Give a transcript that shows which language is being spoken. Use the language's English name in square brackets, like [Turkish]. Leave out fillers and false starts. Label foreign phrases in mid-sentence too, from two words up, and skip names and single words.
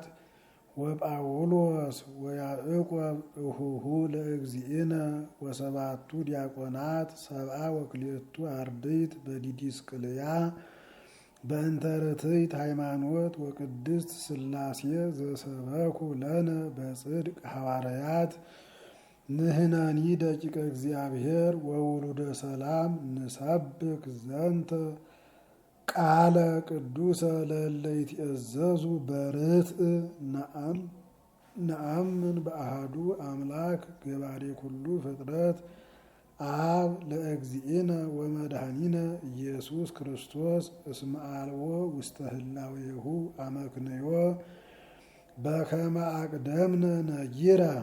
[Geez] ወጳውሎስ ወያዕቆብ እሁሁ ለእግዚእነ ወሰባቱ ዲያቆናት ሰብአ ወክልኤቱ አርድእት በዲድስቅልያ በእንተ ርትዕት ሃይማኖት ወቅድስት ሥላሴ ዘሰበኩ ለነ በጽድቅ ሐዋርያት ንሕነኒ ደቂቀ እግዚአብሔር ወውሉደ ሰላም ንሰብክ ዘንተ ቃለ ቅዱሰ ለእለ ይትእዘዙ በርትዕ ነአምን በአሐዱ አምላክ ገባሬ ኩሉ ፍጥረት አብ ለእግዚእነ ወመድኃኒነ ኢየሱስ ክርስቶስ እስመ አልቦ ውስተ ህላዌሁ አመክንዮ በከመ አቅደምነ ነጊረ